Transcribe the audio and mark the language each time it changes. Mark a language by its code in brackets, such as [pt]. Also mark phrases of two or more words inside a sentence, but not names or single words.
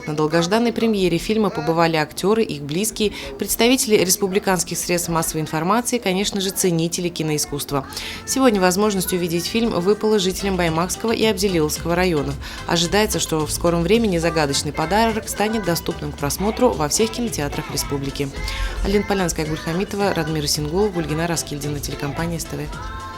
[ru] На долгожданной премьере фильма побывали актеры, их близкие, представители республиканских средств массовой информации и, конечно же, ценители киноискусства. Сегодня возможность увидеть фильм выпала жителям Баймакского и Абзелиловского районов. Ожидается, что в скором времени «Загадочный подарок» станет доступным к просмотру во всех кинотеатрах республики. Алина Полянская, Гульхамитова, Радмир Сингулов, Гульгина Раскильдина, телекомпания СТВ.